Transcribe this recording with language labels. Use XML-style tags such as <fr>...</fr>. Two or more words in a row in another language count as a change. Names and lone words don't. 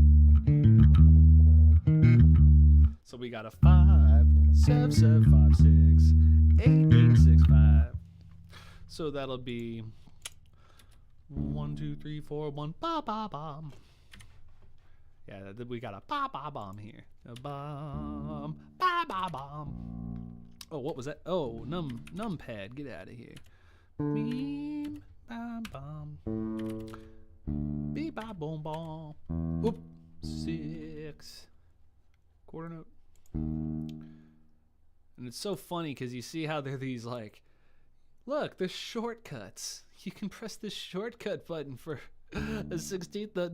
<en>So we got a 5, 7, 7, 5, 6, 8, 8, 6, 5. So that'll be 1, 2, 3, 4, 1, ba ba bomb. Yeah, we got a ba ba bomb here. A bomb, ba ba bomb. Oh, what was that? Oh, numpad, get out of here. Beam, bam, bam. Beep, ba, boom, bom. Oop, 6. Quarter note. And it's so funny because you see how there are these like, look, there's shortcuts. You can press this shortcut button for a 16th note.</en>